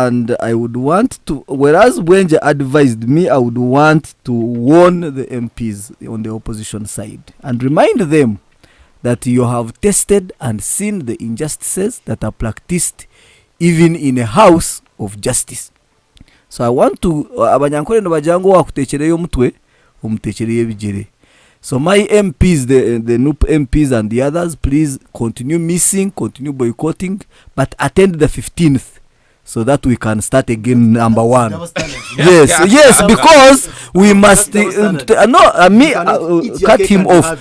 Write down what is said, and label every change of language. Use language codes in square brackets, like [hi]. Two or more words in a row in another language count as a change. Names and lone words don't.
[en] And I would want to, whereas Wenje advised me, I would want to warn the MPs on the opposition side and remind them that you have tested and seen the injustices that are practiced even in a house of justice. So I want to [nyn] abanyankore no bajango wakutechereyo mutwe umutechereye bijere. [en] So my MPs, the NUP MPs and the others, please continue missing, continue boycotting, but attend the 15th. So that we can start again, number one. Yes, because we must cut him off.